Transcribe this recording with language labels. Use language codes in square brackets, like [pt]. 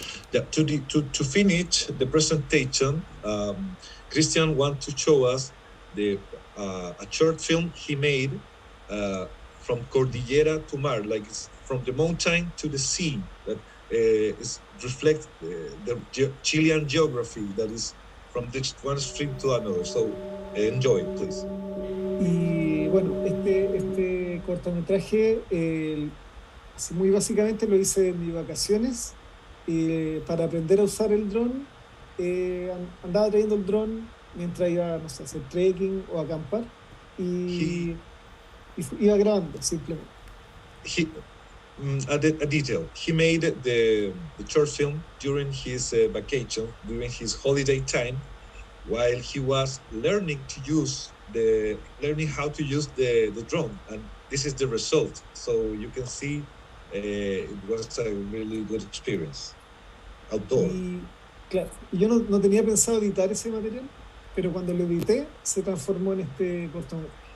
[en] Yeah, to finish the presentation, Christian wants to show us a short film he made from Cordillera to Mar, like it's from the mountain to the sea, that reflect the Chilean geography that is from one extreme to another. So enjoy, please. [es] Y bueno, este cortometraje, así muy básicamente lo hice en mis vacaciones. Para aprender a usar el dron, andaba trayendo el dron mientras iba, no sé, a hacer trekking o a acampar y iba grabando simplemente. [en] A detail. He made the short film during his vacation, during his holiday time, while he was learning how to use the drone, and this is the result. So you can see it was a really good experience outdoor. [es] Y claro, yo no tenía pensado editar ese material, pero cuando lo edité se transformó en este cortometraje.